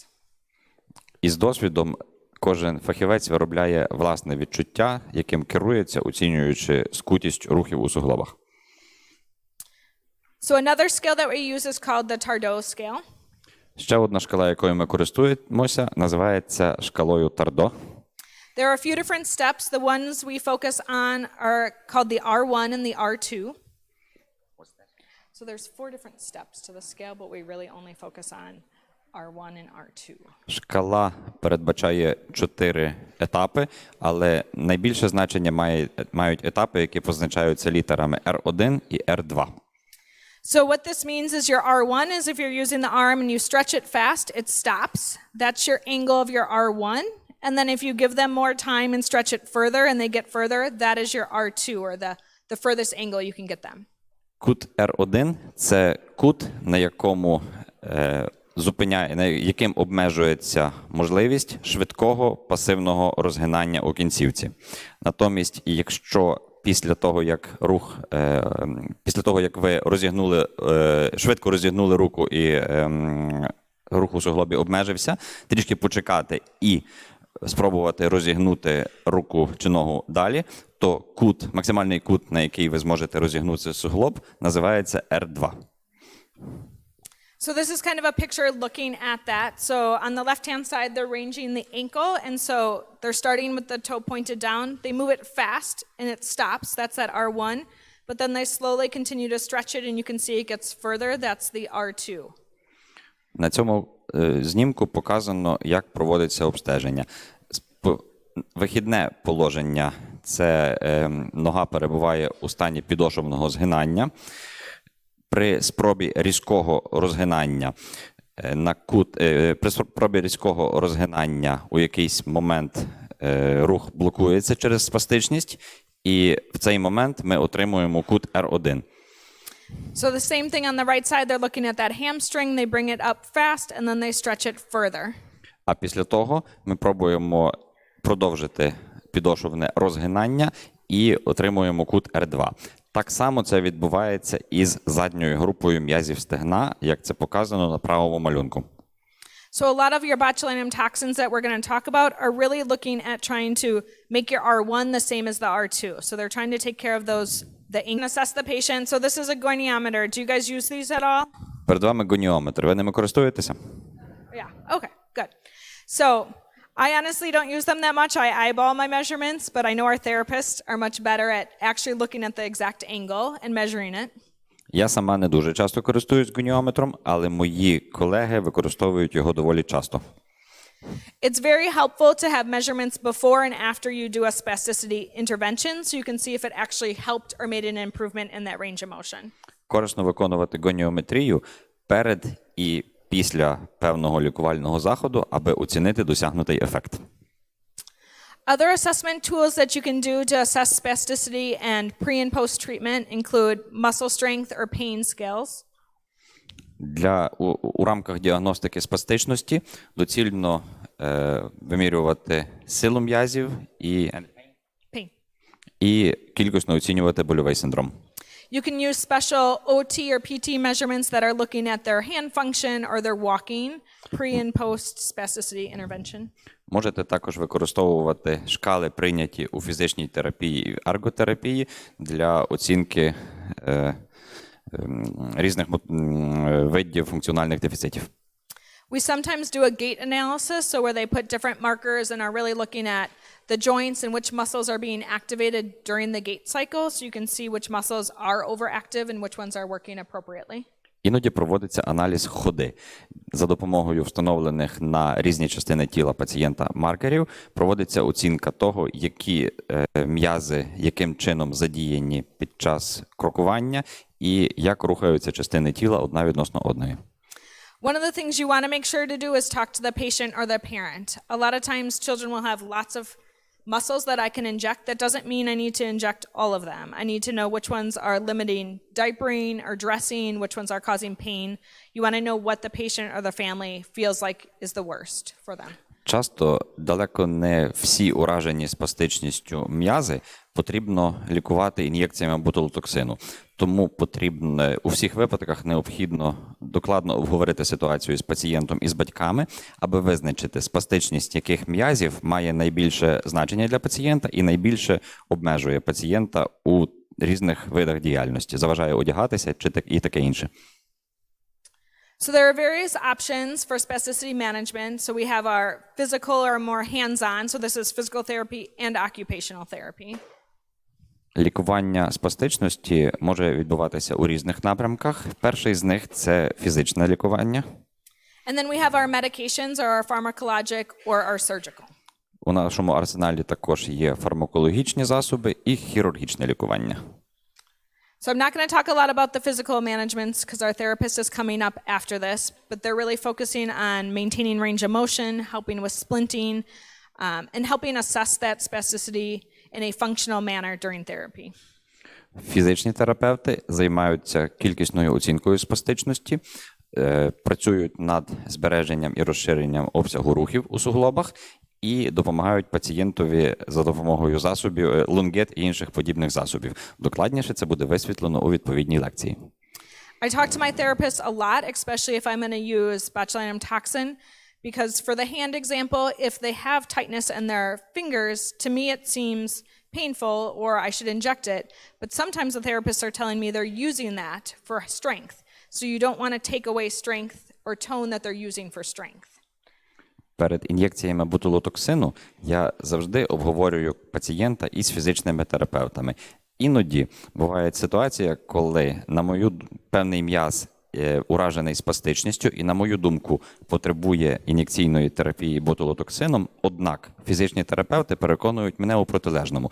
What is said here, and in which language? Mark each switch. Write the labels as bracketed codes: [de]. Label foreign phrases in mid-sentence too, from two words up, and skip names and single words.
[uk] І з досвідом кожен фахівець виробляє власне відчуття, яким керується, оцінюючи скутість рухів у суглобах. [en] So another scale that we use is called the Tardot scale. [uk] Ще одна шкала, якою ми користуємося, називається шкалою Тардо. [en] There are a few different steps. The ones we focus on are called the R1 and the R2. So there's 4 different steps to the scale, but we really only focus on R1 and R2. [uk] Шкала передбачає 4 етапи, але найбільше значення мають етапи, які позначаються літерами R1 і R2. [en] So what this means is your R1 is if you're using the arm and you stretch it fast, it stops. That's your angle of your R1. And then if you give them more time and stretch it further and they get further, that is your R2, or the furthest angle you can get them. [uk] Кут R1 – це кут, на якому яким обмежується можливість швидкого пасивного розгинання у кінцівці. Натомість, якщо після того, як ви швидко розігнули руку і рух у суглобі обмежився, трішки почекати і спробувати розігнути руку чи ногу далі, то максимальний кут, на який ви зможете розігнути суглоб, називається R2. [en] So this is kind of a picture looking at that. So on the left-hand side, they're ranging the ankle, and so they're starting with the toe pointed down. They move it fast, and it stops. That's that R1. But then they slowly continue to stretch it, and you can see it gets further. That's the R2. [uk] На цьому знімку показано, як проводиться обстеження. Вихідне положення – це нога перебуває у стані підошвного згинання. При спробі різкого розгинання у якийсь момент рух блокується через спастичність, і в цей момент ми отримуємо кут R1. [en] So the same thing on the right side, they're looking at that hamstring, they bring it up fast, and then they stretch it further. [uk] А після того ми пробуємо продовжити підошвне розгинання і отримуємо кут R2. Так само це відбувається із задньою групою м'язів стегна, як це показано на правому малюнку. [en] So a lot of your botulinum toxins that we're going to talk about are really looking at trying to make your R1 the same as the R2. So they're trying to take care of those, assess the patient. So this is a goniometer. Do you guys use these at all? [uk] Перед вами гоніометр. Ви ними користуєтеся? [en] Yeah, okay, good. So I honestly don't use them that much. I eyeball my measurements, but I know our therapists are much better at actually looking at the exact angle and measuring it. [uk] Я сама не дуже часто користуюсь гоніометром, але мої колеги використовують його доволі часто. [en] It's very helpful to have measurements before and after you do a spasticity intervention, so you can see if it actually helped or made an improvement in that range of motion. [uk] Корисно виконувати гоніометрію перед і після певного лікувального заходу, аби оцінити досягнутий ефект. [en] Other assessment tools that you can do to assess spasticity and pre and post treatment include muscle strength or pain scales. [uk] У рамках діагностики спастичності доцільно вимірювати силу м'язів і кількісно оцінювати больовий синдром. [en] You can use special OT or PT measurements that are looking at their hand function or their walking pre and post spasticity intervention. [uk] Можете також використовувати шкали, прийняті у фізичній терапії і ерготерапії, для оцінки різних видів функціональних дефіцитів. [en] We sometimes do a gait analysis, so where they put different markers and are really looking at the joints and which muscles are being activated during the gait cycle, so you can see which muscles are overactive and which ones are working appropriately. [uk] Іноді проводиться аналіз ходи. За допомогою встановлених на різні частини тіла пацієнта маркерів проводиться оцінка того, які м'язи яким чином задіяні під час крокування і як рухаються частини тіла одна відносно одної. [en] One of the things you want to make sure to do is talk to the patient or the parent. A lot of times children will have lots of muscles that I can inject. That doesn't mean I need to inject all of them. I need to know which ones are limiting diapering or dressing, which ones are causing pain. You want to know what the patient or the family feels like is the worst for them. [uk] Часто далеко не всі уражені спастичністю м'язи потрібно лікувати ін'єкціями ботулотоксину. Тому у всіх випадках необхідно докладно обговорити ситуацію з пацієнтом і з батьками, аби визначити, спастичність яких м'язів має найбільше значення для пацієнта і найбільше обмежує пацієнта у різних видах діяльності, заважає одягатися і таке інше. [en] So there are various options for spasticity management. So we have our physical or more hands-on. So this is physical therapy and occupational therapy. [uk] Лікування спастичності може відбуватися у різних напрямках. Перший з них – це фізичне лікування. [en] And then we have our medications or our pharmacologic or our surgical. [uk] У нашому арсеналі також є фармакологічні засоби і хірургічне лікування. [en] So I'm not going to talk a lot about the physical managements because our therapist is coming up after this, but they're really focusing on maintaining range of motion, helping with splinting, and helping assess that spasticity in a functional manner during therapy. [uk] Фізичні терапевти займаються кількісною оцінкою спастичності, працюють над збереженням і розширенням обсягу рухів у суглобах і допомагають пацієнтові за допомогою засобів, лонгет і інших подібних засобів. Докладніше це буде висвітлено у відповідній лекції. [en] I talk to my therapist a lot, especially if I'm going to use botulinum toxin, because for the hand example, if they have tightness in their fingers, to me it seems painful or I should inject it. But sometimes the therapists are telling me they're using that for strength. So you don't want to take away strength or tone that they're using for strength. [uk] Перед ін'єкціями ботулотоксину я завжди обговорюю пацієнта із фізичними терапевтами. Іноді буває ситуація, коли певний м'яз уражений спастичністю і, на мою думку, потребує ін'єкційної терапії ботулотоксином, однак фізичні терапевти переконують мене у протилежному.